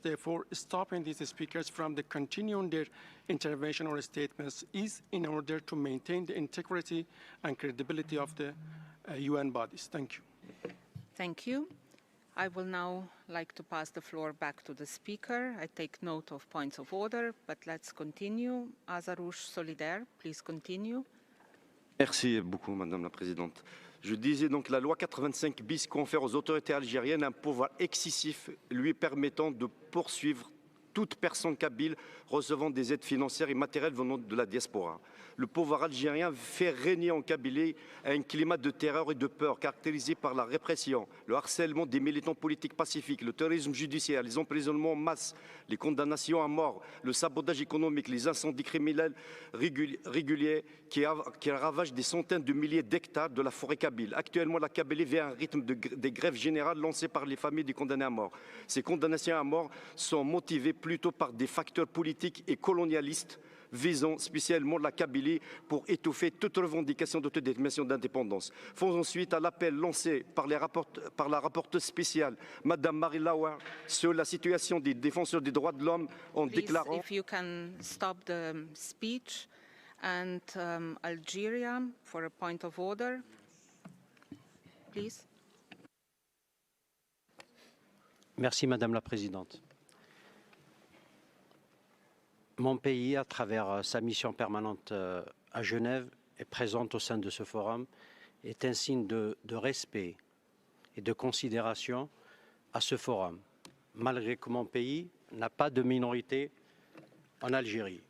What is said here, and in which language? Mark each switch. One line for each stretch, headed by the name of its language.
English: Therefore, stopping these speakers from continuing their intervention or statements is in order to maintain the integrity and credibility of the UN bodies. Thank you. Thank you. I will now like to pass the floor back to the speaker. I take note of points of order, but let's continue. Azarouche Solidaire, please continue.
French: Merci beaucoup, Madame la Présidente. Je disais donc que la loi 85 bis confère aux autorités algériennes un pouvoir excessif lui permettant de poursuivre toute personne kabyle recevant des aides financières et matérielles venant de la diaspora. Le pouvoir algérien fait régner en Kabylie un climat de terreur et de peur caractérisé par la répression, le harcèlement des militants politiques pacifiques, le terrorisme judiciaire, les emprisonnements en masse, les condamnations à mort, le sabotage économique, les incendies criminels réguliers qui ravagent des centaines de milliers d'hectares de la forêt kabyle. Actuellement, la Kabylie vit un rythme des grèves générales lancées par les familles des condamnés à mort. Ces condamnations à mort sont motivées plutôt par des facteurs politiques et colonialistes visant spécialement la Kabylie pour étouffer toute revendication d'autodétermination d'indépendance. Faisons suite à l'appel lancé par la rapporteure spéciale, Madame Marie Lauer, sur la situation des défenseurs des droits de l'homme en
English: Please,
French: déclarant...
English: if you can stop the speech, and Algeria for a point of order, please.
French: Merci Madame la Présidente. Mon pays, à travers sa mission permanente à Genève et présente au sein de ce forum, est un signe de respect et de considération à ce forum, malgré que mon pays n'a pas de minorité en Algérie.